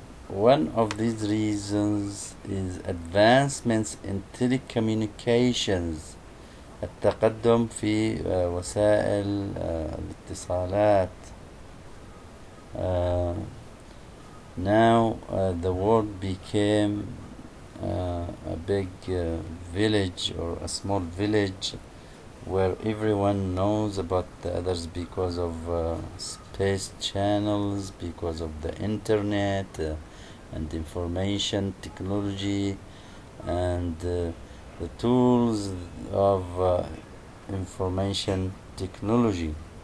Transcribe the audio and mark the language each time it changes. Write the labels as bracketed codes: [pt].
[en] one of these reasons is advancements in telecommunications. [ar] التقدم في وسائل الاتصالات. [en] Now the world became a big village or a small village where everyone knows about the others because of space channels, because of the internet and information technology and the tools of information technology.